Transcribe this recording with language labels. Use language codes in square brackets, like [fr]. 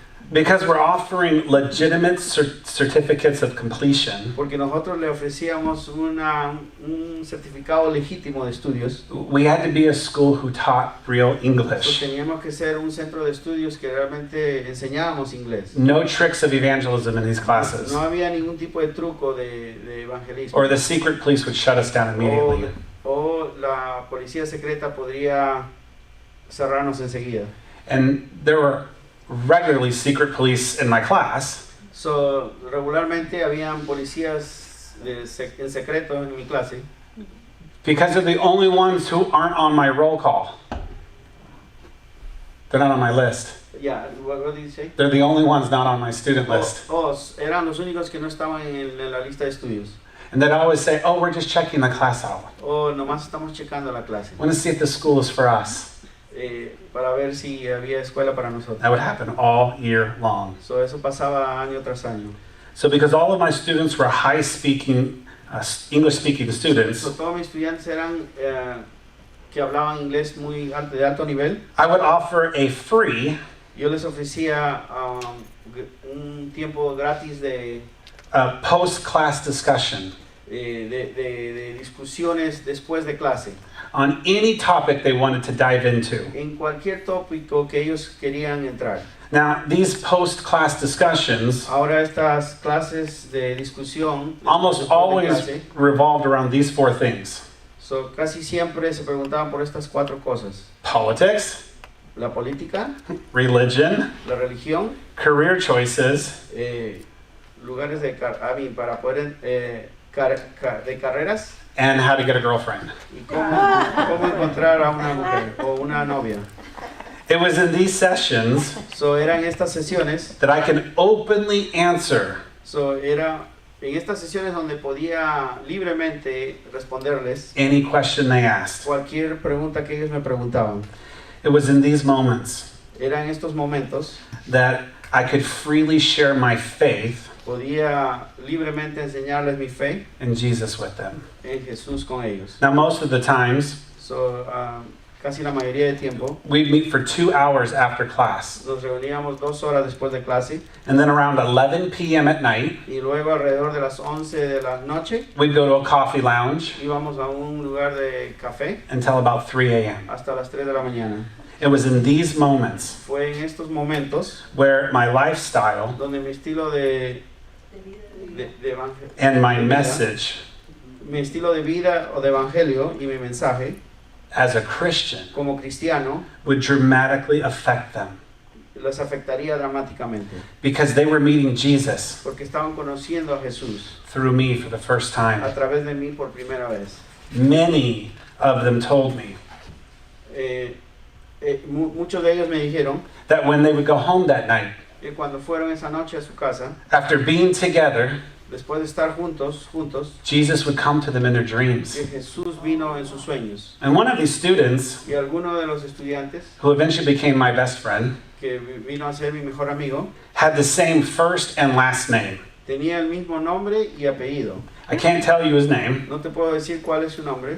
[en] Because we're offering legitimate certificates of completion, [es] Porque nosotros le ofrecíamos un certificado legítimo de estudios. [en] we had to be a school who taught real So, English. [es] teníamos que ser un centro de estudios que realmente enseñábamos inglés. [en] No tricks of evangelism in these classes. [es] No había ningún tipo de truco de evangelismo. [en] Or the secret police would shut us down immediately. [es] O la policía secreta podría cerrarnos enseguida. [en] And there were regularly secret police in my class. [es] So, regularmente habían policías en secreto en mi clase. [en] Because they're the only ones who aren't on my roll call. They're not on my list. Yeah, what did you say? They're the only ones not on my student list. [es] Eran los únicos que no estaban en la lista de estudios. [en] And they'd always say, oh, we're just checking the class out. [es] Nomás estamos checando la clase. [en] We want to see if the school is for us. [es] Para ver si había escuela para nosotros. [en] That would happen all year long. [es] So, eso pasaba año tras año. [en] So because all of my students were high-speaking, English-speaking students, [es] So, todos mis estudiantes eran que hablaban inglés de alto nivel. [en] I would offer a free [es] Yo les ofrecía un tiempo gratis de [en] post-class discussion [es] discusiones después de clase. [en] on any topic they wanted to dive into. [es] En cualquier tópico que ellos querían entrar. [en] Now, these post-class discussions [es] Ahora estas clases de discusión [en] almost [es] después de [en] always [es] clase, [en] revolved around these 4 things. [es] So, casi siempre se preguntaban por estas 4 cosas. [en] Politics, [es] La política, [en] religion, [es] la religión, [en] career choices, [es] lugares para poder de carreras [en] and how to get a girlfriend. [es] y cómo encontrar a una mujer o una novia. [en] It was in these sessions [es] So, eran estas sesiones, [en] that I can openly answer [es] era en estas sesiones donde podía libremente responderles [en] any question they asked. [es] cualquier pregunta que ellos me preguntaban. [en] It was in these moments [es] Era en estos momentos [en] that I could freely share my faith [es] podía libremente enseñarles mi fe [en] in Jesus with them. [es] en Jesús con ellos. [en] Now, most of the times, [es] So, casi la mayoría del tiempo [en] we'd meet for 2 hours after class. [es] nos reuníamos 2 horas después de clase [en] And then around 11 p.m. at night, [es] y luego alrededor de las 11 de la noche [en] we'd go to a coffee lounge [es] íbamos a un lugar de café [en] until about 3 a.m. [es] hasta las 3 de la mañana. [en] It was in these moments [es] Fue en estos momentos [en] where my lifestyle [es] donde mi estilo de [en] and my [es] de vida, [en] message [es] mi estilo de vida o de evangelio y mi mensaje [en] as a Christian [es] como cristiano [en] would dramatically affect them [es] les afectaría dramáticamente [en] because they were meeting Jesus [es] porque estaban conociendo a Jesús [en] through me for the first [es] a [en] time. [es] través de mí por primera vez. [en] Many of them told me [es] Muchos de ellos me dijeron [en] that when they would go home that night, [es] que cuando fueron esa noche a su casa, [en] after being together, [es] después de estar juntos, [en] Jesus would come to them in their dreams. [es] que Jesús vino en sus sueños. [en] And one of these students, [es] Y alguno de los estudiantes, [en] who eventually became my best friend, [es] que vino a ser mi mejor amigo, [en] had the same first and last name. [es] tenía el mismo nombre y apellido. [en] I can't tell you his name [es] No te puedo decir cuál es su nombre,